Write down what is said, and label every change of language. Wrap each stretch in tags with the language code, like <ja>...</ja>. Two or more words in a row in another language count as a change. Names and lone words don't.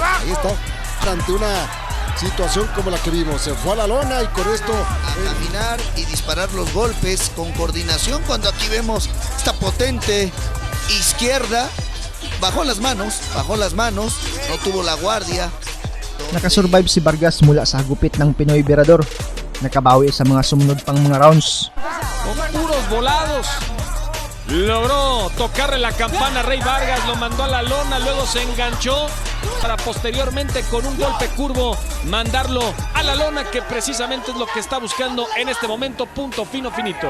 <es>Ahí está, ante una situación como la que vimos, se fue a la lona y con esto a caminar y disparar los golpes con coordinación. Cuando aquí vemos esta potente izquierda, bajó las manos, no tuvo la guardia.</es> <tl>Nakasurvive si Vargas mula sa hagupit ng Pinoy Virador. Nakabawi sa mga sumunod pang mga rounds.</tl> <es>Con puros volados logró tocarle la campana a Rey Vargas, lo mandó a la lona, luego se enganchó para posteriormente con un golpe curvo mandarlo a la lona, que precisamente es lo que está buscando en este momento. Punto finito.</es>